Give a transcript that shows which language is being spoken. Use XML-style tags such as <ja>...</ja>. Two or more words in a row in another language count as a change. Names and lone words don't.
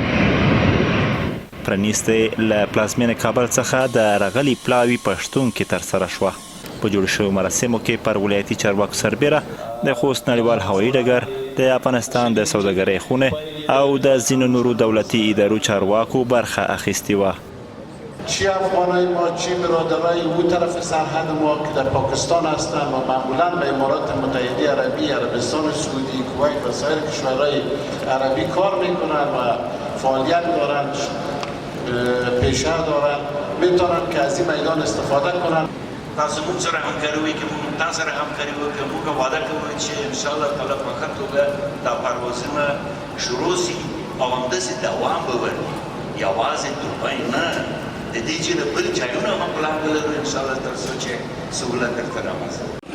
<ps>پرانیستې له پلازمینې کابل څخه د رغلي پلاوي پښتون کې ترسره شوه. په جوړ شویو مراسمو کې پر ولایتي چارواکو سربیره د خوست نړیوال هوایي ډګر، د افغانستان د سوداګرۍ خونې او د ځینو نورو دولتي ادارو چارواکو برخه اخیستې وه.</ps> <fa>چی افغانای ما چی برادرای او طرف سرحد ما که در پاکستان هستند و معمولا به امارات متحده عربی، عربستان سعودی، کویت و سایر کشورهای عربی کار میکنند و فعالیت دارند، پیشه دارند، میتونن که از این میدان استفاده کنند.</fa> <ps>تاسو موږ سره همکاري وکړئ که موږ تاسو سره همکاري وکړو. موږ وعده کوو چې</ps> <ar>انشاءالله تعالی</ar> <ps>په ښه توګه دا پروازونه شروع شي او همداسې دوام به ولري. یوازې دوبۍ نه، د دې چې د بل ځایونه هم پلان ولرو انشاءالله تر څو چې سهولت درته رامنځته.</ps>